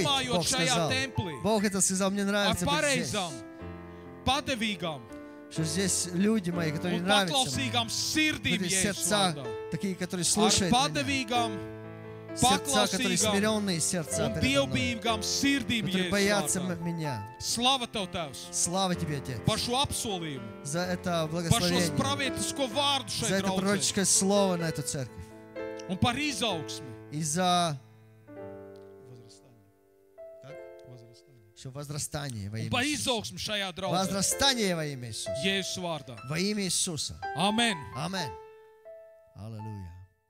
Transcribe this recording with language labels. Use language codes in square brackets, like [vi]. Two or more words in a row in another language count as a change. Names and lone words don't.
[lv] iemājot [ru] Бог [lv] šajā [ru] сказал. [lv] templī, [ru] Бог это сказал, мне [lv] ar [ru] нравится быть здесь. [lv] pareizām, padevīgām [ru] Что здесь люди мои, которые [lv] un [ru] нравятся мне. [lv] paklausīgām sirdīm, [ru] Эти [lv] Jēzus [ru] сердца, [lv] vārdā. [ru] такие, которые [lv] Ar [ru] слушают меня. [lv] padevīgām, [ru] Сердца, которые [lv] paklausīgām [ru] смиренные сердца [lv] un [ru] передо мной, [lv] dievbijīgām sirdīm, [ru] которые [lv] Jēzus [ru] боятся [lv] vārdā. [ru] меня. [lv] Slava Tev, Tēvs, [ru] Слава Тебе, Отец, [lv] par šo apsolījumu, [ru] за это [lv] par šo [ru] благословение, [lv] spravietisko vārdu [ru] за [lv] šeit [ru] это [lv] draudzē [ru] пророческое слово на эту церковь [lv] un par izaugsmi. [ru] и за возрастание во [lv] Un [ru] имя [lv] par [ru] Иисуса. [lv] izaugsmi šajā draudzē. [ru] Возрастание во имя Иисуса. [lv] Jēzus vārdā. [ru] Во имя Иисуса. [lv] Amen. [ru] Аминь. Аллилуйя.